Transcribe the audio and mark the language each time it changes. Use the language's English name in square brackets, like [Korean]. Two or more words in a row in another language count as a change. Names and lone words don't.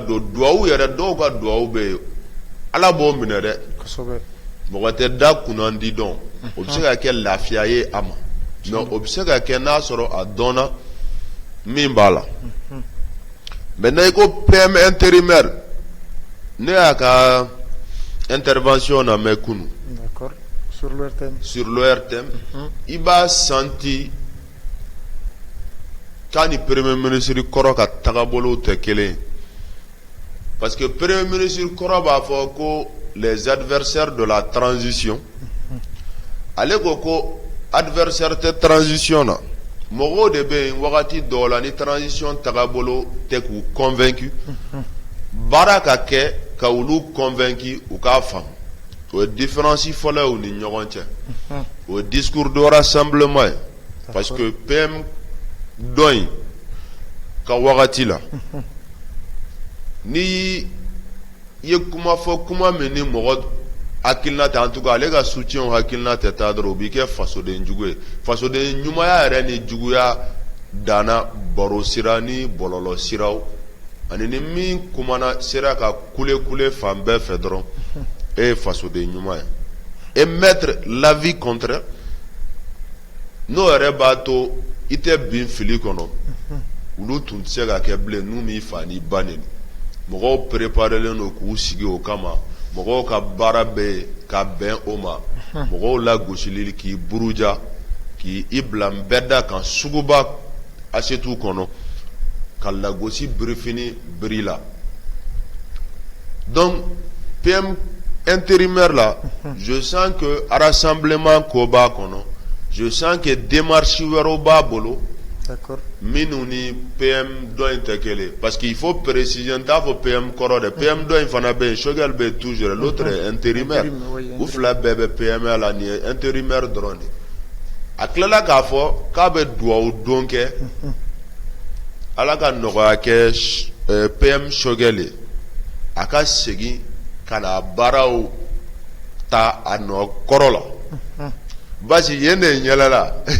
[Bambara] don duwawu yɛrɛ dɔw ka duwawu bɛ yen Ala b'o minɛ dɛ mɔgɔ tɛ da kunnandi dɔn o bɛ se ka kɛ lafiya ye a ma mais o bɛ se ka kɛ n'a sɔrɔ a dɔnna min b'a la maintenant i ko [French] PM intérimaire [Bambara] ne y'a ka intervention na mɛn kunu [French] sur l'ORTM [Bambara] i b'a senti k'a ni [French] premier ministre [Bambara] kɔrɔ ka tagabolow tɛ kelen [French] parce que premier ministre [Bambara] kɔrɔ b'a fɔ ko [French] les adversaires de la transition [Bambara] ale ko adversaire tɛ transition na mɔgɔw de bɛ yen wagati dɔw la ni transition tagabolo tɛ k'u convaincu baara ka kɛ ka olu convaincu u k'a faamu o ye différence fɔlɔ ye u ni ɲɔgɔn cɛ o ye [French] discours de rassemblement [Bambara] ye [French] parce que [Bambara] PM dɔ in ka wagati la ni ye kuma fɔ kuma min ni mɔgɔ hakilina tɛ [French] en tout cas [Bambara] ale ka soutien hakilina tɛ taa dɔrɔn o bɛ kɛ fasoden jugu ye fasoden ɲumanya yɛrɛ ni juguya danna baro sira ni bɔlɔlɔ siraw ani ni min kumana sera ka kule fan bɛɛ fɛ dɔrɔn e ye fasoden ɲuman ye [French] et mettre l'avis [Bambara] contraire n'o yɛrɛ b'a to i tɛ bin fili kɔnɔ olu tun tɛ se ka kɛ bilen n'u m'i fa n'i ba neni mɔgɔw préparelen don k'u sigi o kama mɔgɔw ka baara bɛ ka bɛn o ma mɔgɔw lagosili k'i buruja k'i bila n bɛɛ da kan suguba asetu kɔnɔ ka lagosi birifini biri la [French] donc PM intérimaire là je sens que rassemblement [Bambara] ko b'a kɔnɔ [French] je sens que démarche [Bambara] wɛrɛw b'a bolo [French] d'accord [Bambara] minnu ni PM dɔ in tɛ kelen [French] parce qu'il faut préciser [Bambara] n t'a fɔ PM kɔrɔ dɛ PM dɔ in fana bɛ yen Choguel bɛ yen [French] toujours l'autre est intérimaire [Bambara] u fila bɛɛ bɛ PM la nin ye intérimaire dɔrɔn de a tilala k'a fɔ k'a bɛ dugawu don kɛ ala ka nɔgɔya kɛ PM Choguel ye a ka segin ka na baaraw ta a nɔ kɔrɔ la basi yen de ɲɛlɛla